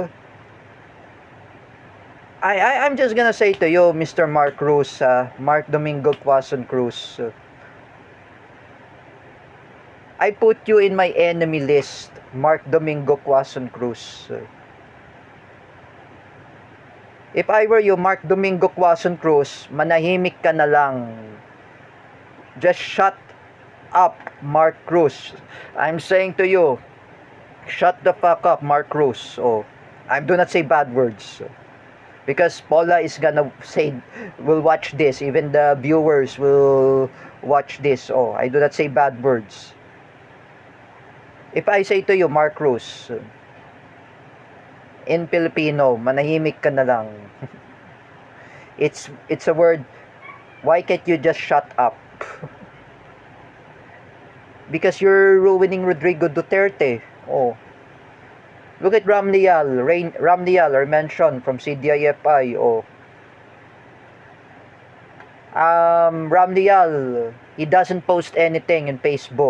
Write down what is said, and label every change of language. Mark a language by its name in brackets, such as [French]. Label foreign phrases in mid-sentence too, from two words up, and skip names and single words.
[English] I'm just gonna say to you, Mr. Mark Cruz, Mark Domingo Quazon Cruz, I put you in my enemy list, Mark Domingo Quazon Cruz. If I were you, Mark Domingo Quazon Cruz, [Filipino] manahimik ka na lang. [English] Just shut up, Mark Cruz. I'm saying to you, shut the fuck up, Mark Cruz. Oh, I do not say bad words. Because Paula is gonna say, will watch this. Even the viewers will watch this. Oh, I do not say bad words. If I say to you, Mark Cruz, in Filipino, [Filipino] manahimik ka na lang. [English] It's a word. Why can't you just shut up? Because you're ruining Rodrigo Duterte. Oh. Look at Ramlial. Ramlial, I mentioned from CDIFI. Oh. Ramlial, he doesn't post anything in Facebook.